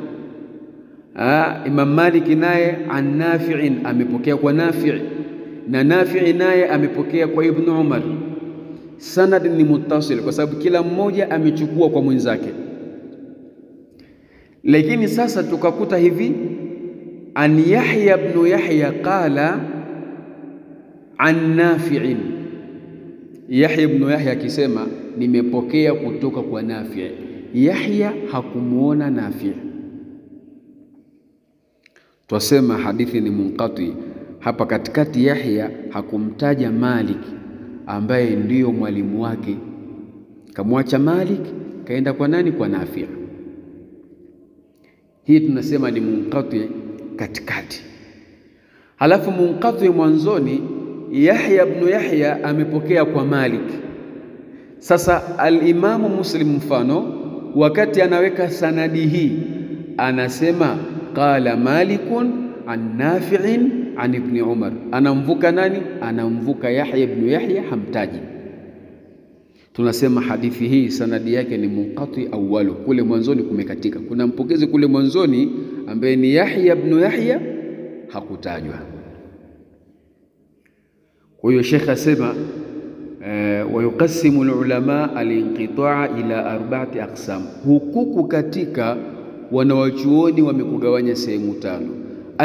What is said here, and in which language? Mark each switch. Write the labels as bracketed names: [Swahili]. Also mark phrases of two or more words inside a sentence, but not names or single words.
[Swahili] Imam Malik naye [Arabic] an Nafi'in, [Swahili] amepokea kwa Nafi', na Nafi' naye amepokea kwa Ibn Umar. Sanad ni muttasil kwa sababu kila mmoja amechukua kwa mwenzake. Lakini sasa tukakuta hivi, [Arabic] an Yahya ibn Yahya qala an Nafi'in, [Swahili] Yahya ibn Yahya akisema nimepokea kutoka kwa Nafi'. Yahya hakumuona Nafi', twasema hadithi ni munqati. Hapa katikati Yahya hakumtaja Malik ambaye ndiyo mwalimu wake, kamwacha Malik kaenda kwa nani? Kwa Nafi'. Hii tunasema ni munqati katikati. Halafu munqati mwanzoni, Yahya ibn Yahya amepokea kwa Malik. Sasa al-Imamu Muslim mfano wakati anaweka sanadi hii anasema [Arabic] qala Malikun an Nafi'in an ibn Umar, [Swahili] anamvuka nani? Anamvuka Yahya ibn Yahya, hamtaji. Tunasema hadithi hii sanadi yake ni [Arabic] munqati awwalu, [Swahili] kule mwanzoni kumekatika, kuna mpokezi kule mwanzoni ambaye ni Yahya ibn Yahya, hakutajwa. Kwa hiyo Sheikh asema [Arabic] wa yuqassimu al-ulama al-inqita' ila arba'ati aqsam, [Swahili] hukuku katika wanawachuoni wamekugawanya sehemu tano.